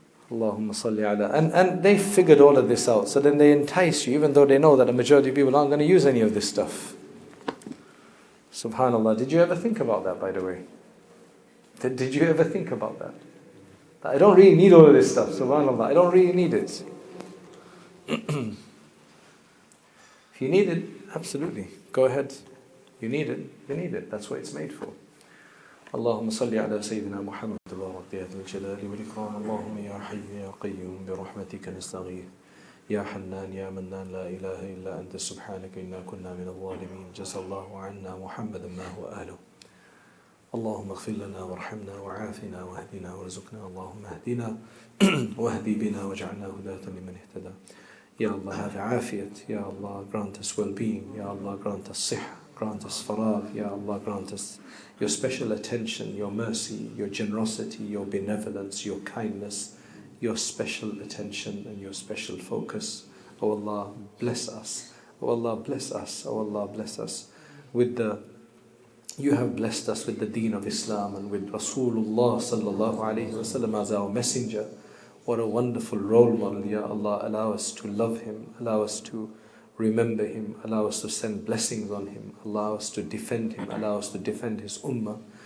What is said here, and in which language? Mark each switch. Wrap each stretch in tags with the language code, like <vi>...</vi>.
<ar>Allahumma salli ala.</ar> <en>And they figured all of this out. So then they entice you, even though they know that a majority of people aren't going to use any of this stuff. Subhanallah. Did you ever think about that, by the way? Did you ever think about that? I don't really need all of this stuff. Subhanallah. I don't really need it. If you need it, absolutely. Go ahead. You need it. You need it. That's what it's made for.</en> <ar>اللهم صل على سيدنا محمد وعلى الجلال والإكرام اللهم يا حي يا قيوم برحمتك نستغيث يا حنان يا منان لا إله إلا أنت سبحانك إنا كنا من الظالمين جزا الله عنا محمدا ما هو أهله اللهم اغفر لنا وارحمنا وعافنا واهدنا وارزقنا اللهم اهدنا واهدي بنا واجعلنا هداة لمن اهتدى يا الله</ar> <en>have</en> <ar>عافية يا الله</ar> <en>grant us well-being</en> <ar>يا الله</ar> <en>grant us</en> <ar>صحة</ar> <en>grant us faragh يا Allah grant us your special attention, your mercy, your generosity, your benevolence, your kindness, your special attention and your special focus. Oh Allah, bless us. Oh Allah, bless us. Oh Allah, bless us with you have blessed us with the deen of Islam and with Rasulullah sallallahu alayhi wa sallam as our messenger. What a wonderful role model, Ya Allah. Allow us to love him, allow us to remember him, allow us to send blessings on him, allow us to defend him, allow us to defend his ummah.</en>